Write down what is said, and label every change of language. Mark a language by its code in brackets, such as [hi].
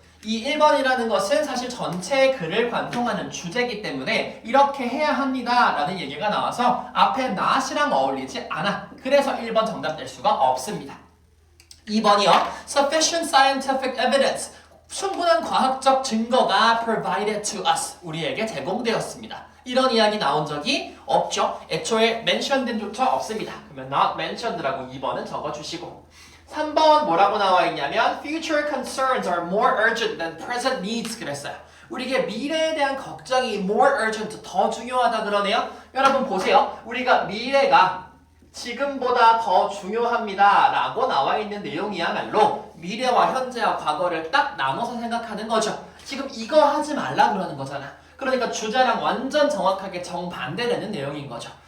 [ko] 이 1번이라는 것은 사실 전체 글을 관통하는 주제이기 때문에 이렇게 해야 합니다 라는 얘기가 나와서 앞에 not이랑 어울리지 않아. 그래서 1번 정답 될 수가 없습니다. 2번이요. [en] Sufficient scientific evidence. [ko] 충분한 과학적 증거가 [en] provided to us. [ko] 우리에게 제공되었습니다. 이런 이야기 나온 적이 없죠. 애초에 mention된 조차 없습니다. 그러면 not mentioned라고 2번은 적어주시고 3번 뭐라고 나와 있냐면 [en] future concerns are more urgent than present needs [ko] 그랬어요. 우리에게 미래에 대한 걱정이 [en] more urgent, [ko] 더 중요하다 그러네요. 여러분 보세요. 우리가 미래가 지금보다 더 중요합니다 라고 나와 있는 내용이야말로 미래와 현재와 과거를 딱 나눠서 생각하는 거죠. 지금 이거 하지 말라 그러는 거잖아. 그러니까 주제랑 완전 정확하게 정반대되는 내용인 거죠.